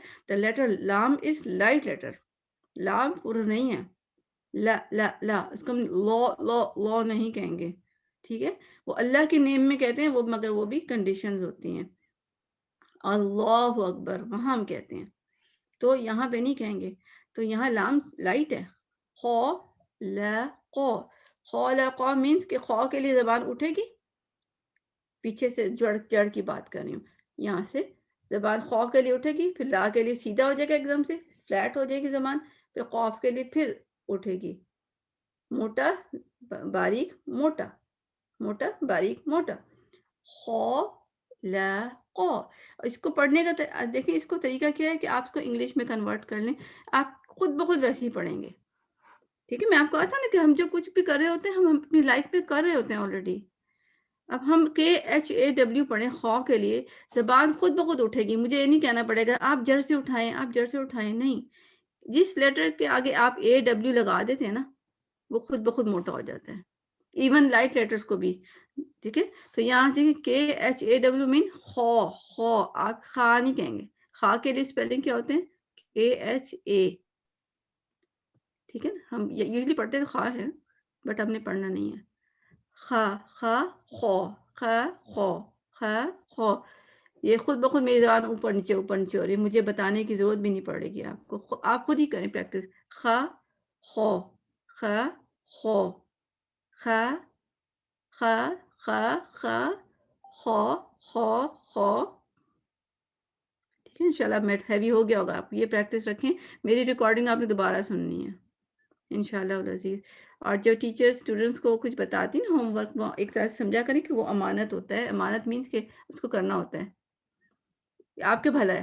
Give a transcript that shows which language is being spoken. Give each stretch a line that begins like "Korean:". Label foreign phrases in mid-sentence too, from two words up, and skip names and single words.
English: The letter lam is light letter.
Urdu: لام پُر نہیں ہے. لا، اس کو ہم لا نہیں کہیں گے، ٹھیک ہے? وہ اللہ کے نیم میں کہتے ہیں وہ، مگر وہ بھی کنڈیشنز ہوتی ہیں.
Arabic: الله أكبر
Urdu: وہاں ہم کہتے ہیں، تو یہاں پے نہیں کہیں گے. تو یہاں لام لائٹ ہے۔ خَو لا قَو، خَو لا قَو مینز کہ خَو کے لیے زبان اٹھے گی، پیچھے سے جڑ کی بات کر رہی ہوں. یہاں سے زبان خَو کے لیے اٹھے گی، پھر لا کے لیے سیدھا ہو جائے گا، ایک دم سے فلیٹ ہو جائے گی زبان، پھر قاف کے لیے پھر اٹھے گی. موٹا، باریک، موٹا، موٹا، باریک، موٹا. خَو لا قَو. اس کو پڑھنے کا دیکھیے، اس کو طریقہ کیا ہے کہ آپ اس کو انگلش میں کنورٹ کر لیں، آپ خود بخود ویسے ہی پڑھیں گے، ٹھیک ہے? میں آپ کو کہا تھا نا کہ ہم جو کچھ بھی کر رہے ہوتے ہیں، ہم اپنی لائف میں کر رہے ہوتے ہیں آلریڈی. اب ہم KHAW پڑھیں خَو کے لیے، زبان خود بخود اٹھے گی، مجھے یہ نہیں کہنا پڑے گا آپ جڑ سے اٹھائیں، آپ جڑ سے اٹھائیں، نہیں. جس لیٹر کے آگے آپ AW لگا دیتے ہیں نا وہ خود بخود موٹا ہو جاتا ہے،
English: even light letters
Urdu: کو بھی. ٹھیک ہے، تو یہاں دیکھیں KHAW مین خو، آپ خا نہیں کہیں گے. خا کے لیے اسپیلنگ کیا ہوتے ہیں؟ KHA. ٹھیک ہے، ہم یوزلی پڑھتے ہیں خا ہے بٹ ہم نے پڑھنا نہیں ہے. خا خو، خا خو. یہ خود بخود میری زبان اوپر نیچے ہو رہی ہے، مجھے بتانے کی ضرورت بھی نہیں پڑے گی آپ کو، آپ خود ہی کریں پریکٹس. خا خو، خو، خا خو. ٹھیک ہے،
Arabic: انشاءاللہ
Urdu: میٹ ہیوی ہو گیا ہوگا، آپ یہ پریکٹس رکھیں. میری ریکارڈنگ آپ نے دوبارہ سننی ہے
Arabic: انشاءاللہ العزیز.
Urdu: اور جو ٹیچر اسٹوڈنٹس کو کچھ بتاتی نا ہوم ورک، وہ ایک طرح سے سمجھا کریں کہ وہ امانت ہوتا ہے. امانت مینس کہ اس کو کرنا ہوتا ہے، آپ کے بھلا ہے.